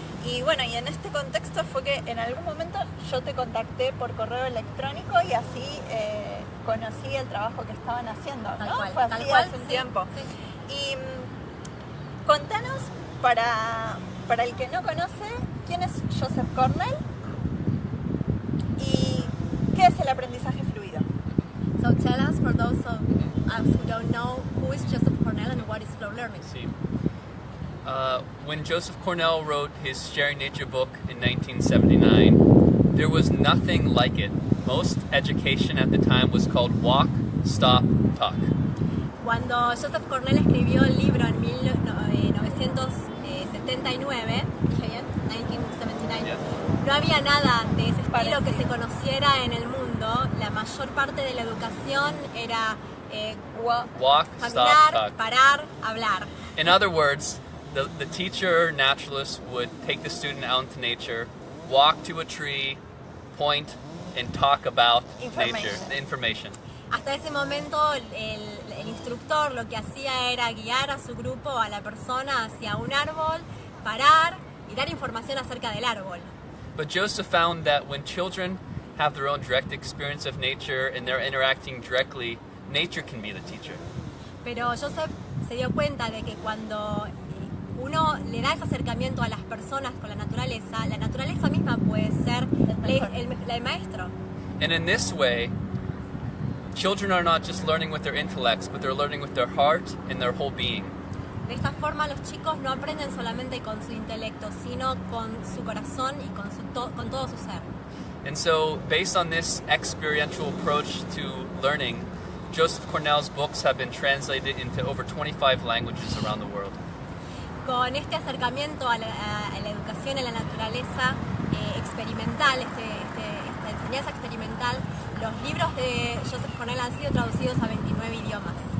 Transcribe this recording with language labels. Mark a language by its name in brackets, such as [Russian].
[Spanish] Y bueno, y en este contexto fue que en algún momento yo te contacté por correo electrónico y así conocí el trabajo que estaban haciendo, ¿no? Fue así hace un tiempo. Sí. Y contanos, para el que no conoce, ¿quién es Joseph Cornell? ¿Y qué es el aprendizaje fluido? [English] So tell us, for those of us who don't know, who is Joseph Cornell and what is flow learning? [Spanish] Sí. [English] When Joseph Cornell wrote his Sharing Nature book in 1979, there was nothing like it. Most education at the time was called walk, stop, talk. [Spanish] Cuando Joseph Cornell escribió el libro en 1979, ¿dije bien? 1979, [English] Yes. [Spanish] no había nada de ese estilo que se conociera en el mundo. La mayor parte de la educación era [English] Walk, [Spanish] caminar, [English] stop, talk. [Spanish] parar, hablar. [English] In other words, the teacher naturalist would take the student out into nature, walk to a tree, point, and talk about nature, the information. [Spanish] Hasta ese momento el instructor lo que hacía era guiar a su grupo, a la persona, hacia un árbol, parar y dar información acerca del árbol. [English] But Joseph found that when children have their own direct experience of nature and they're interacting directly, nature can be the teacher. [Spanish] Pero Joseph se dio cuenta de que cuando uno le da ese acercamiento a las personas con la naturaleza misma puede ser el maestro. [English] And in this way, children are not just learning with their intellects, but they're learning with their heart and their whole being. [Spanish] De esta forma los chicos no aprenden solamente con su intelecto, sino con su corazón y con todo su ser. [English] And so, based on this experiential approach to learning, Joseph Cornell's books have been translated into over 25 languages around the world. [Spanish] Con este acercamiento a la educación en la naturaleza experimental, esta enseñanza experimental, los libros de Joseph Cornell han sido traducidos a 29 idiomas.